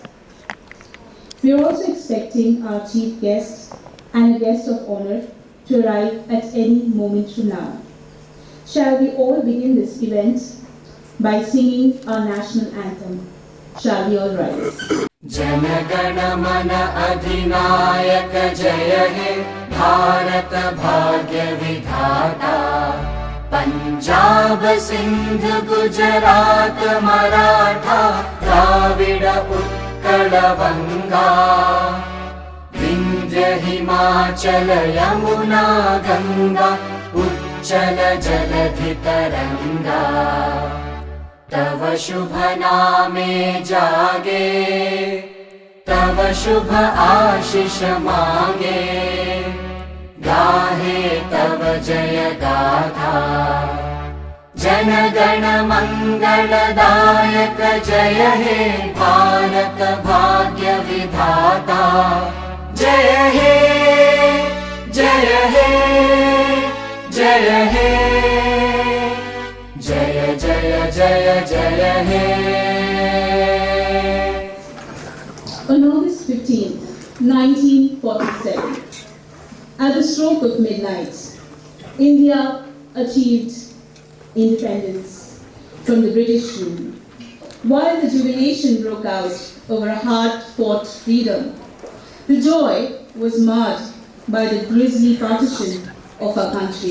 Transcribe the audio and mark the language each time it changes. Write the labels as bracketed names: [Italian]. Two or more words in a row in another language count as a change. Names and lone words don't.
[English] We are also expecting our chief guest and a guest of honor to arrive at any moment from now. Shall we all begin this event by singing our national anthem? Shall we all rise? [Bangla] জনগণ মন অধিনায়ক জয় হে ভারত ভাগ্য বিধাতা পঞ্জাব সিন্ধ গুজরাট মরাঠা দ্রাবিড় উৎকল বঙ্গ বিন্ধ্য হিমাচল যমুনা গঙ্গা উচ্ছল জলধি তরঙ্গ তব শুভ নামে জাগে তব শুভ আশিস মাগে গাহে তব জয় গাথা জন গণ মঙ্গলদায়ক জয় হে ভারত ভাগ্য বিধাতা জয় হে জয় হে জয় হে জয় জয় জয় জয় হে. [English] On August 15th, 1947, at the stroke of midnight, India achieved independence from the British rule. While the jubilation broke out over a hard-fought freedom, the joy was marred by the grisly partition of our country.